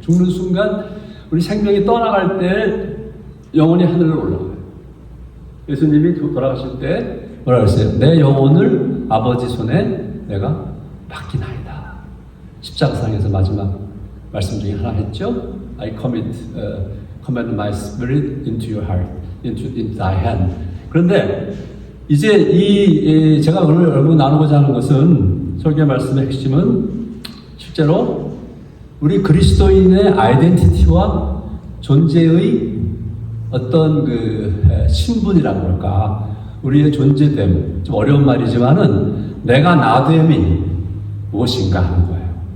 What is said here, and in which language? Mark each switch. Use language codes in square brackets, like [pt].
[ko] 죽는 순간 우리 생명이 떠나갈 때 영혼이 하늘로 올라가요. 예수님이 돌아가실 때 뭐라 그랬어요? 내 영혼을 아버지 손에 내가 맡기나이다. 십자가상에서 마지막 말씀 중에 하나 했죠? [en] I commit my spirit into your heart, into thy hand. [ko] 그런데 이제 제가 오늘 여러분 나누고자 하는 것은, 설교 말씀의 핵심은 실제로 우리 그리스도인의 아이덴티티와 존재의 어떤 신분이라고 그럴까, 우리의 존재됨, 좀 어려운 말이지만은 내가 나됨이 무엇인가 하는 거예요.